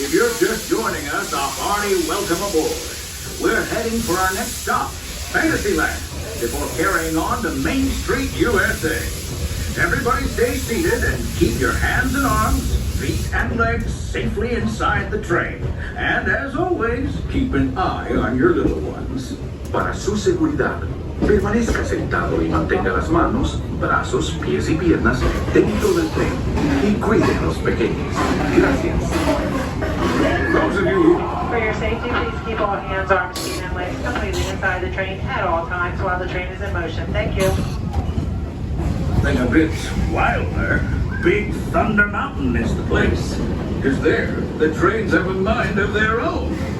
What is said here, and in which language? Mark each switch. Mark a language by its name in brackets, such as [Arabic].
[English] If you're just joining us, a hearty welcome aboard. We're heading for our next stop, Fantasyland, before carrying on to Main Street, USA. Everybody stay seated and keep your hands and arms, feet and legs safely inside the train. And as always, keep an eye on your little ones. [Spanish] Para su seguridad, permanezca sentado y mantenga las manos, brazos, pies y piernas dentro del tren y cuide a los pequeños. Gracias. [English] Those of you For your safety, please keep all hands, arms, feet, and legs completely inside the train at all times while the train is in motion. Thank you. think a bit wilder, Big Thunder Mountain is the place. Because there, the trains have a mind of their own.